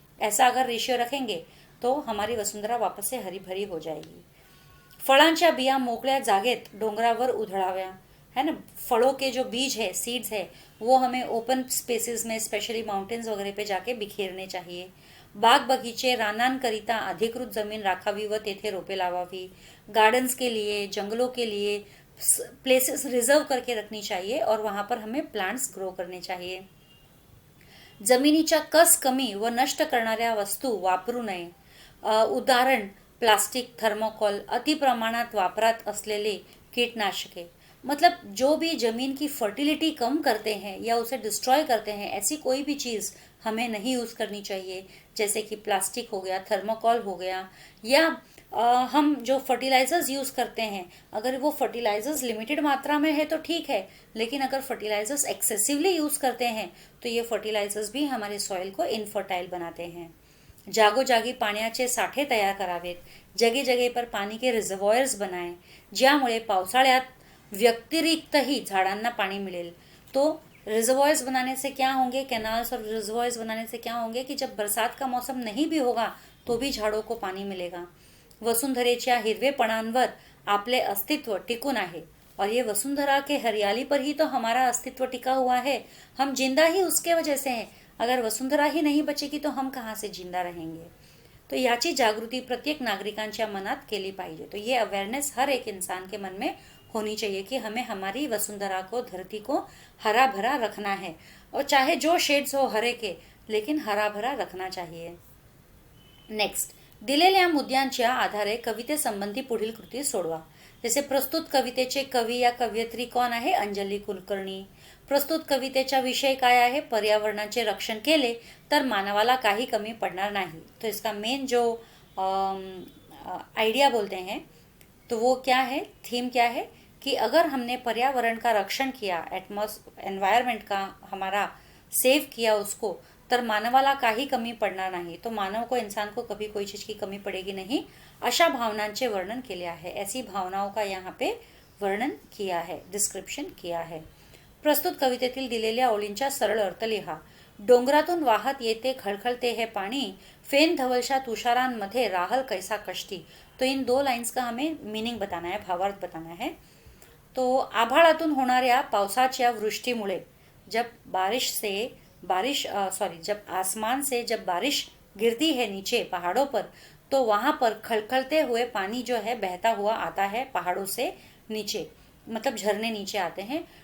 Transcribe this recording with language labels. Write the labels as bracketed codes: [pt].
[hi] ऐसा अगर रेशियो रखेंगे तो हमारी वसुंधरा वापस से हरी भरी हो जाएगी। [mr] फळांच्या बिया मोकळ्या जागेत डोंगरावर उधळाव्या, [hi] है ना, फलों के जो बीज है, सीड्स है, वो हमें ओपन स्पेसेस में, स्पेशली माउंटेन्स वगैरह पे जाके बिखेरने चाहिए। [mr] बाग बगीचे, रानांकरिता अधिकृत जमीन राखावी व तेथे रोपे लावावी। [hi] गार्डन्स के लिए, जंगलों के लिए प्लेसेस रिजर्व करके रखनी चाहिए और वहां पर हमें प्लांट्स ग्रो करने चाहिए। [mr] जमिनीच्या कस कमी व नष्ट करणाऱ्या वस्तू वापरू नये। उदाहरण, प्लास्टिक, थर्मोकोल, अति प्रमाणात वापरात असलेले कीटनाशके, [hi] मतलब जो भी जमीन की फर्टिलिटी कम करते हैं या उसे डिस्ट्रॉय करते हैं, ऐसी कोई भी चीज़ हमें नहीं यूज़ करनी चाहिए। जैसे कि प्लास्टिक हो गया, थर्मोकोल हो गया, या हम जो फर्टिलाइजर्स यूज़ करते हैं, अगर वो फर्टिलाइजर्स लिमिटेड मात्रा में है तो ठीक है, लेकिन अगर फर्टिलाइजर्स एक्सेसिवली यूज़ करते हैं तो ये फर्टिलाइजर्स भी हमारे सॉइल को इनफर्टाइल बनाते हैं। [mr] जागोजागी पाण्याचे साठे तयार करावेत, [hi] जगे जगे पर पाणी के रिझर्वॉयर्स बनाएं, [mr] ज्यामुळे पावसाळ्यात व्यतिरिक्तही झाडांना पाणी मिळेल। [hi] तो रिजर्वॉयर्स बनाने से क्या होंगे, कैनाल्स और रिजर्वॉयर्स बनाने से क्या होंगे कि जब बरसात का मौसम नहीं भी होगा तो भी झाड़ों को पानी मिलेगा। [mr] वसुंधरेच्या हिरवेपणांवर आपले अस्तित्व टिकून आहे, [hi] और ये वसुंधरा के हरियाली पर ही तो हमारा अस्तित्व टिका हुआ है। हम जिंदा ही उसके वजह से हैं। अगर वसुंधरा ही नहीं बचेगी तो हम कहाँ से जिंदा रहेंगे। [mr] तो याची जागृती प्रत्येक नागरिकांच्या मनात केली पाहिजे। [hi] तो ये अवेयरनेस हर एक इंसान के मन में होनी चाहिए कि हमें हमारी वसुंधरा को, धरती को हरा भरा रखना है, और चाहे जो शेड्स हो हरे के, लेकिन हरा भरा रखना चाहिए। [mr] नेक्स्ट, दिलेल्या मुद्द्यांच्या आधारे कवितेसंबंधी पुढील कृती सोडवा। जैसे प्रस्तुत कवितेचे कवी या कवयित्री कोण आहे, अंजली कुलकर्णी। प्रस्तुत कवितेचा विषय काय आहे, पर्यावरणाचे रक्षण केले तर मानवाला काही कमी पडणार नहीं। [hi] तो इसका मेन जो आइडिया बोलते हैं तो वो क्या है, थीम क्या है कि अगर हमने पर्यावरण का रक्षण किया, एनवायरमेंट का हमारा सेव किया उसको, [mr] तर मानवाला काही कमी पडणार नाही। [hi] तो मानव को, इंसान को कभी कोई चीज़ की कमी पड़ेगी नहीं, [mr] अशा भावनांचे वर्णन केले आहे। [hi] ऐसी भावनाओं का यहाँ पे वर्णन किया है, डिस्क्रिप्शन किया है। [mr] प्रस्तुत कवितेतील दिलेल्या ओळींचा सरळ अर्थ लिहा। डोंगरातून वाहत येते खळखळते हे पाणी, फेन धवलशा तुषारांमध्ये राहल कैसा कष्टी। [hi] तो इन दो लाइन्स का हमें मीनिंग बताना है, भावार्थ बताना है। [mr] तो आभाळातून होणाऱ्या पावसाच्या वृष्टीमुळे [hi] जब आसमान से जब बारिश गिरती है नीचे पहाड़ों पर, तो वहाँ पर खलखलते हुए पानी जो है बहता हुआ आता है पहाड़ों से नीचे, मतलब झरने नीचे आते हैं।